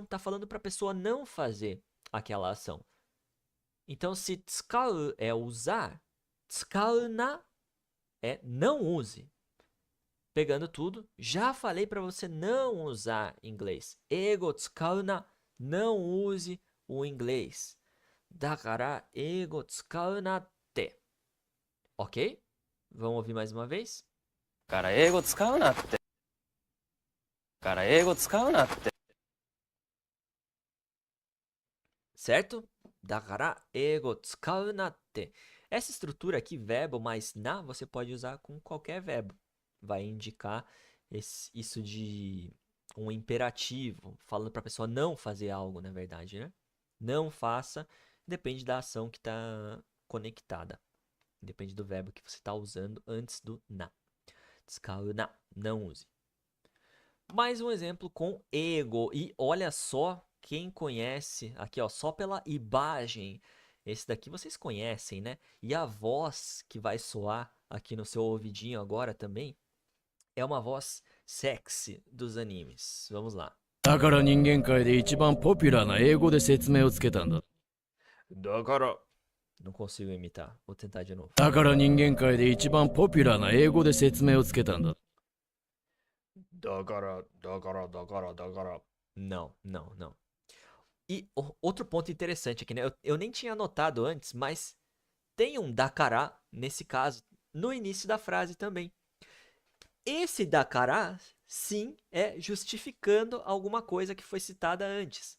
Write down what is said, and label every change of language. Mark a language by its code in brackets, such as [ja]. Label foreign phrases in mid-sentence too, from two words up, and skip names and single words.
[pt] Tá falando para a pessoa não fazer aquela ação. Então, se tsukau é usar, [ja] 使うな [pt] é não use. Pegando tudo, já falei para você não usar inglês. [ja] 英語使うな, [pt] não use o inglês. [ja] だから、英語使うなって. [pt] Ok? Vamos ouvir mais uma vez? [ja] から英語使うなって。から英語使うなって。 [pt] Certo? [ja] だから、英語使うなって. [pt] Essa estrutura aqui, verbo mais na, você pode usar com qualquer verbo. Vai indicar isso de um imperativo, falando para a pessoa não fazer algo, na verdade, né? Não faça, depende da ação que está conectada. Depende do verbo que você está usando antes do na. [ja] 使うな, [pt] não use. Mais um exemplo com ego. E olha só, quem conhece, aqui ó, só pela imagem, esse daqui vocês conhecem, né? E a voz que vai soar aqui no seu ouvidinho agora também é uma voz sexy dos animes. Vamos lá. [ja] だから人間界で一番ポピュラーな英語で説明をつけたんだ。 [pt] Não consigo imitar. Vou tentar de novo. [ja] だから人間界で一番ポピュラーな英語で説明をつけたんだ。 [pt] Não, não, não. E outro ponto interessante aqui, né? Eu nem tinha notado antes, mas tem um dakara nesse caso no início da frase também. Esse dakara, sim, é justificando alguma coisa que foi citada antes.